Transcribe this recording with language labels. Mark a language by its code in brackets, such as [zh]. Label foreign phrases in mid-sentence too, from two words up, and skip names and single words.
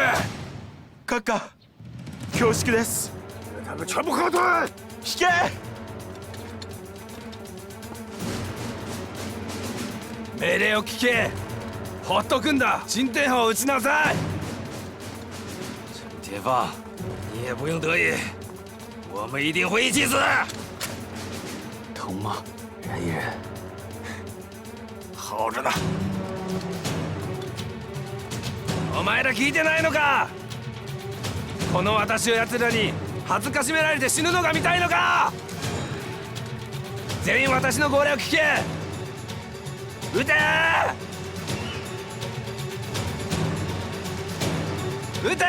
[ja] 閣下、恐縮です。 [zh] 他们全部后退！ [ja] 引け！命令を聞け。ほっとくんだ。進天砲を撃ちなさい。 [zh] 陈天放，你也不用得意，我们一定会一起死。疼吗？忍一忍。好着呢。 [ja] お前ら聞いてないのか。この私を奴らに恥ずかしめられて死ぬのが見たいのか。全員私の号令を聞け。撃て撃て。